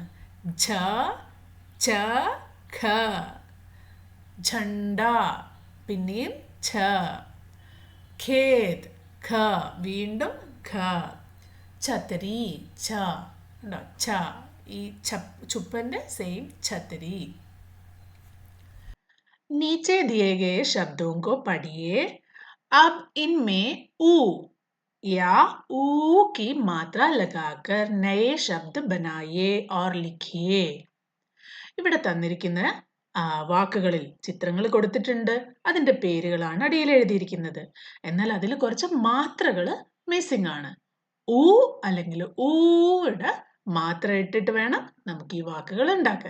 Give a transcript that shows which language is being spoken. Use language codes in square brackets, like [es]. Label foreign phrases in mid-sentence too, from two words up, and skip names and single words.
[ml] ഝ, ഛ, ഖ. ഝണ്ട, പിന്നെയും ഛ. ഖേദ്, ഖ. വീണ്ടും ഖ. ഛത്രി, ഛ. ഉണ്ടോ? ഛ. ഈ ചുപ്പൻ്റെ സെയിം ഛത്രി. [hi] नीचे दिए गए शब्दों को पढ़िए. अब इनमें ऊ या ऊ की मात्रा लगाकर नए शब्द बनाइए और लिखिए. [ml] ഇവിടെ തന്നിരിക്കുന്ന വാക്കുകളിൽ ചിത്രങ്ങൾ കൊടുത്തിട്ടുണ്ട്. അതിൻ്റെ പേരുകളാണ് അടിയിൽ എഴുതിയിരിക്കുന്നത്. എന്നാൽ അതിൽ കുറച്ച് മാത്രകൾ മിസ്സിംഗ് ആണ്. ഊ അല്ലെങ്കിൽ ഊയുടെ മാത്ര ഇട്ടിട്ട് വേണം നമുക്ക് ഈ വാക്കുകൾ ഉണ്ടാക്കാൻ.